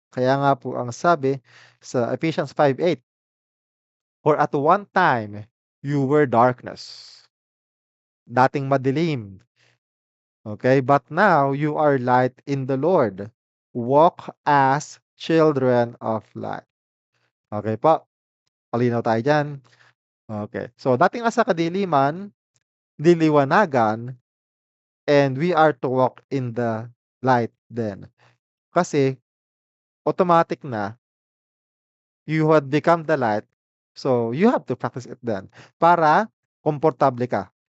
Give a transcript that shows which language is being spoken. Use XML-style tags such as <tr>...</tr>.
<tl>Kaya nga po ang sabi sa Ephesians 5:8,</tl> <en>"For at one time you were darkness,</en> <tl>dating madilim, okay?</tl> <en>But now you are light in the Lord. Walk as children of light."</en> <tl>Okay po, malinaw tayo diyan. Okay.</tl> <en>So,</en> <tl>dating nasa kadiliman, liliwanagan,</tl> <en>and we are to walk in the light then.</en> <tl>Kasi automatic na</tl> <en>you had become the light, so you have to practice it then</en> <tl>para komportable ka.</tl>